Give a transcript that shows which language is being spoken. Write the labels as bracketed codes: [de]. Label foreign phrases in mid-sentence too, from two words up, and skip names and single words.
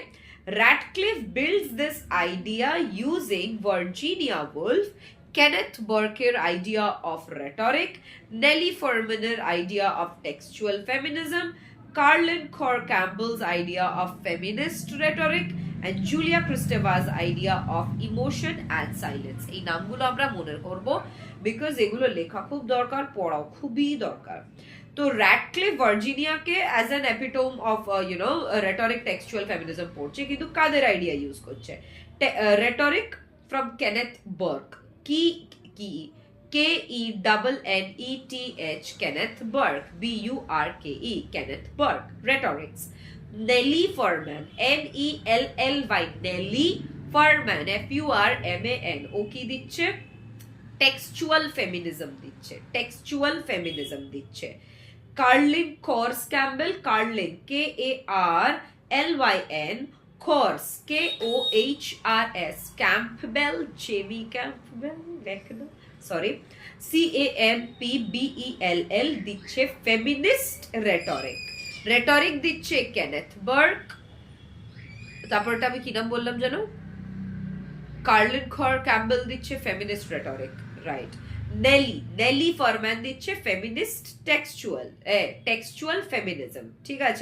[en] Radcliffe builds this idea using Virginia Woolf, Kenneth Burke's idea of rhetoric, Nellie Furmaner's idea of textual feminism, Carlin Cor Campbell's idea of feminist rhetoric, and Julia Kristeva's idea of emotion and silence. [bn] এই নামগুলো আমরা মনে করব বিকজ এগুলো লেখা খুব দরকার, পড়াও খুবই দরকার। তো র্যাডক্লিফ ভার্জিনিয়াকে [en] as an epitome of rhetoric textual feminism [bn] পড়ছে, কিন্তু কাদের আইডিয়া ইউজ করছে? [en] rhetoric from Kenneth Burke, KENNETH, Kenneth Burke, BURKE, Kenneth Burke, rhetorics. Nellie Furman, NELLY, Nellie Furman, FURMAN, [bn] ও কি দিচ্ছে? [en] textual feminism [bn] দিচ্ছে। কার্লিন কর্স ক্যাম্বেল, [en] Carlin KARLYN, Kors KOHRS, Campbell, JV Campbell, sorry, CAMPBELL [bn] দিচ্ছে [en] feminist rhetoric [bn] দিচ্ছে [en] Kenneth Burke. [bn] তারপরটা আমি কি নাম বললাম জানো? কার্লিন কর ক্যাম্বেল দিচ্ছে [en] feminist rhetoric, [bn] রাইট। নেলি ফরম্যান দিচ্ছে [en] feminist textual feminism, [bn] ঠিক আছে।